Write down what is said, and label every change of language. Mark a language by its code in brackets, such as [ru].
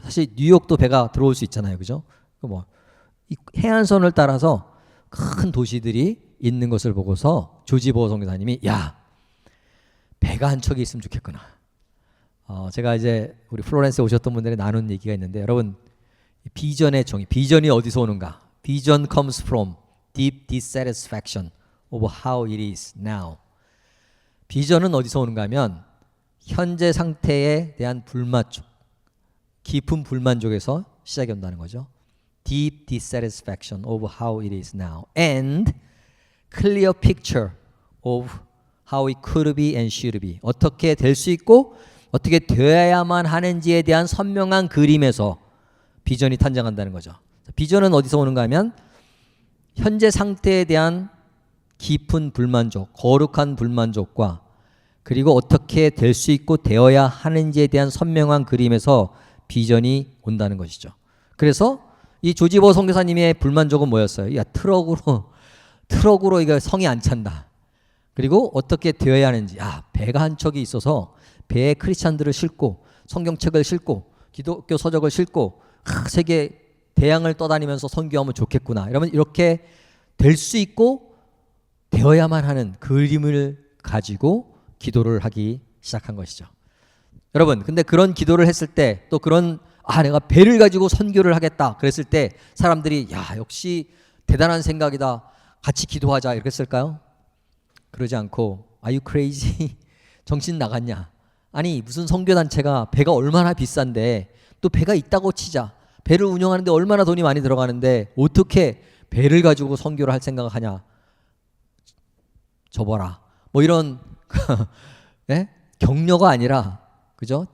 [ko] 사실 뉴욕도 배가 들어올 수 있잖아요. 그죠? 이 해안선을 따라서 큰 도시들이 있는 것을 보고서 조지 버거 선교사님이 야, 배가 한 척이 있으면 좋겠구나. 제가 이제 우리 플로렌스에 오셨던 분들이 나눈 얘기가 있는데, 여러분 비전의 정의, 비전이 어디서 오는가? [en] Vision comes from deep dissatisfaction of how it is now. [ko] 비전은 어디서 오는가 하면 현재 상태에 대한 불만족, 깊은 불만족에서 시작이 온다는 거죠. [en] Deep dissatisfaction of how it is now and clear picture of how it could be and should be. [ko] 어떻게 될 수 있고 어떻게 되어야만 하는지에 대한 선명한 그림에서 비전이 탄생한다는 거죠. 비전은 어디서 오는가 하면 현재 상태에 대한 깊은 불만족, 거룩한 불만족과 그리고 어떻게 될 수 있고 되어야 하는지에 대한 선명한 그림에서 비전이 온다는 것이죠. 그래서 이 조지 버거 선교사님의 불만족은 뭐였어요? 야, 트럭으로 이거 성이 안 찬다. 그리고 어떻게 되어야 하는지, 배가 한 척이 있어서 배에 크리스찬들을 싣고 성경책을 싣고 기독교 서적을 싣고 세계 대양을 떠다니면서 선교하면 좋겠구나. 이러면 이렇게 될 수 있고 되어야만 하는 그림을 가지고 기도를 하기 시작한 것이죠. 여러분, 근데 그런 기도를 했을 때 또 그런 내가 배를 가지고 선교를 하겠다 그랬을 때 사람들이 야, 역시 대단한 생각이다. 같이 기도하자 이렇게 했을까요? 그러지 않고 [en] Are you crazy? [ko] 정신 나갔냐? 아니 무슨 선교단체가 배가 얼마나 비싼데 또 배가 있다고 치자. 배를 운영하는데 얼마나 돈이 많이 들어가는데 어떻게 배를 가지고 선교를 할 생각을 하냐. 접어라. 뭐 이런 네? 격려가 아니라 그죠?